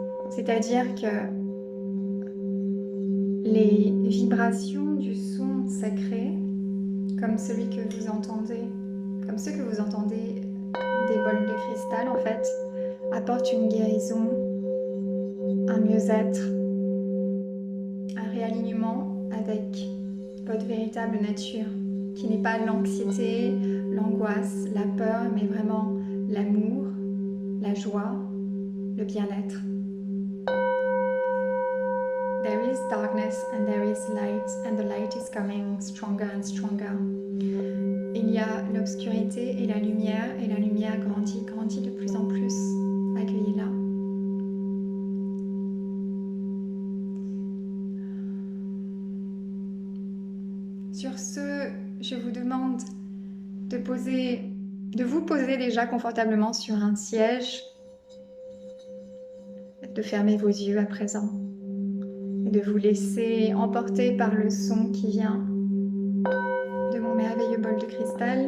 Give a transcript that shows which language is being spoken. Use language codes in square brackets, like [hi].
[fr] C'est-à-dire que les vibrations du son sacré, comme celui que vous entendez, comme ceux que vous entendez des bols de cristal en fait, apportent une guérison, un mieux-être, un réalignement avec votre véritable nature, qui n'est pas l'anxiété, l'angoisse, la peur, mais vraiment l'amour, la joie, le bien-être. [en] There is darkness and there is light, and the light is coming stronger and stronger. [fr] Il y a l'obscurité et la lumière grandit de plus en plus. Accueillez-la. Sur ce, je vous demande de vous poser déjà confortablement sur un siège, de fermer vos yeux à présent et de vous laisser emporter par le son qui vient de mon merveilleux bol de cristal.